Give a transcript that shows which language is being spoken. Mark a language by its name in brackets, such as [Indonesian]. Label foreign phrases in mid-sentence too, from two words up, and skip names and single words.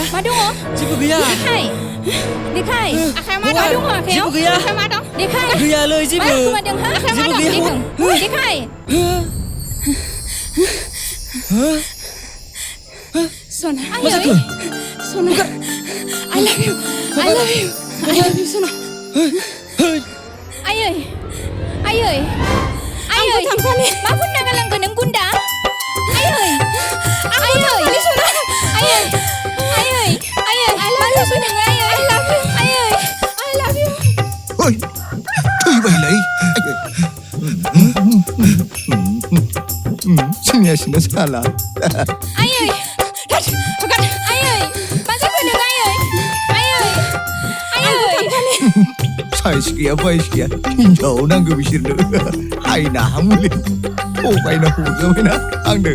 [Bodo] मा दङ जेबो गैया देखाय आखाया मा दङ आखायाव जेबो गैया आखाया मा दं देखाय गैयालै जेबो खोमादों हा आखाया मा दं देखाय सना मा जाखो सना [English] I love you [Bodo] सना आयै थांफानि मा गुन्दा गालांगोन नों गुन्दा आयै सना आयै [English] I love you [Bodo] ओइ थैबायलै जागासिनो साला आयै आयै मा जाखो नों आयै साइस गैया बाइस गैया हिनजाव नांगौ बिसोरनो हायना मुलि थगायना हरजाबायना आंनो